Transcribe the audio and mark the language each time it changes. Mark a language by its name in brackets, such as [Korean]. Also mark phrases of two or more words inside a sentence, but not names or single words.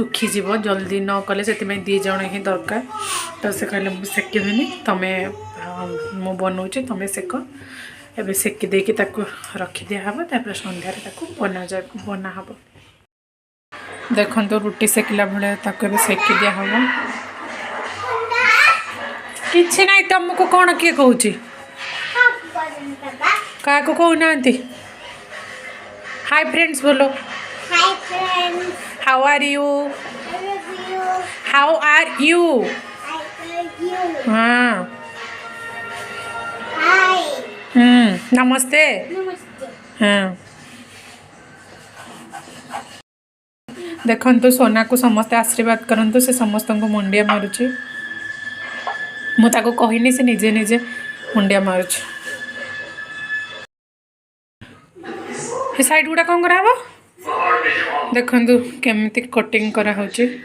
[Odia] ଶୁଖିଯିବ ଜଲ୍ଦି ନ କଲେ ସେଥିପାଇଁ 2 ଜଣ ହିଁ ଦରକାର ତ ସେ କହିଲେ ମୁଁ ସେକିବିନି ତମେ ମୁଁ ବନାଉଛି ତମେ ସେକ ଏବେ ସେକି ଦେଇକି ତାକୁ ରଖିଦିଆହେବ ତାପରେ ସନ୍ଧ୍ୟାରେ ତାକୁ ବନା ହେବ ଦେଖନ୍ତୁ ରୁଟି ସେକିଲା ଭଳିଆ ତାକୁ ଏବେ ସେକି ଦିଆହେବ କିଛି ନାହିଁ ତମକୁ କ'ଣ କିଏ କହୁଛି କାହାକୁ କହୁନାହାନ୍ତି [English] hi friends [Odia] ବୋଲୋ [English] hi friends how are you I love you how are you I love you [Odia] ହଁ [English] हाय [Odia] ନମସ୍ତେ [Hindi] नमस्ते [Odia] ହଁ ଦେଖନ୍ତୁ ସୋନାକୁ ସମସ୍ତେ ଆଶୀର୍ବାଦ କରନ୍ତୁ ସେ ସମସ୍ତଙ୍କୁ ମୁଣ୍ଡିଆ ମାରୁଛି ମୁଁ ତାକୁ କହିନି ସେ ନିଜେ ନିଜେ ମୁଣ୍ଡିଆ ମାରୁଛି ଏ ସାଇଡ୍ ଗୁଡ଼ା କ'ଣ କରାହେବ ଦେଖନ୍ତୁ କେମିତି କଟିଂ କରାହେଉଛି